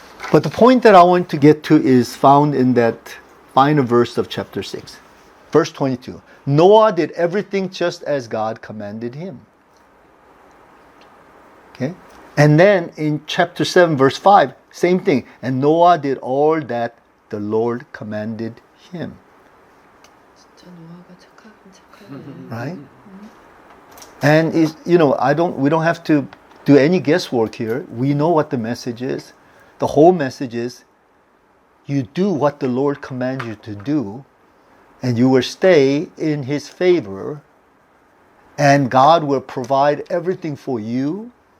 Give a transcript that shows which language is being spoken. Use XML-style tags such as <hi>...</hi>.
<en>But the point that I want to get to is found in that final verse of chapter 6, verse 22. Noah did everything just as God commanded him. Okay? And then in chapter 7, verse 5, same thing. And Noah did all that the Lord commanded him.</en> <ko>진짜 노아가 착하긴 착하네.</ko> <en>Right? And we don't have to do any guesswork here. We know what the message is. The whole message is you do what the Lord commands you to do, and you will stay in His favor, and God will provide everything for you.</en>